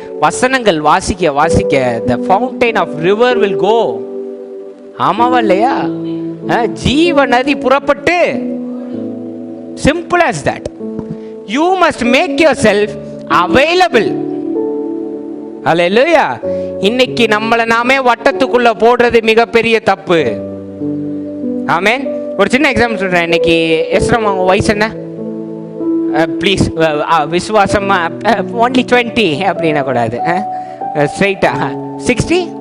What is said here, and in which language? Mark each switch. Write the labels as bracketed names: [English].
[Tamil] வசனங்கள் வாசிக்க வாசிக்க [English] the fountain of river will go. [Tamil] ஆமாவா இல்லையா? ஜீவ நதி புறப்பட்டு, [English] simple as that. You must make yourself available. Hallelujah. [Tamil] இன்னைக்கு நம்மளை நாமே வட்டத்துக்குள்ள போடுறது மிகப்பெரிய தப்பு. ஆமென். ஒரு சின்ன எக்ஸாம்பிள் சொல்றேன். இன்னைக்கு எஸ்ரம் அவங்க வயசு என்ன? ப்ளீஸ் விசுவாசம் only 20 அப்படின்னா கூடாது, ஸ்ட்ரைட்டா 66.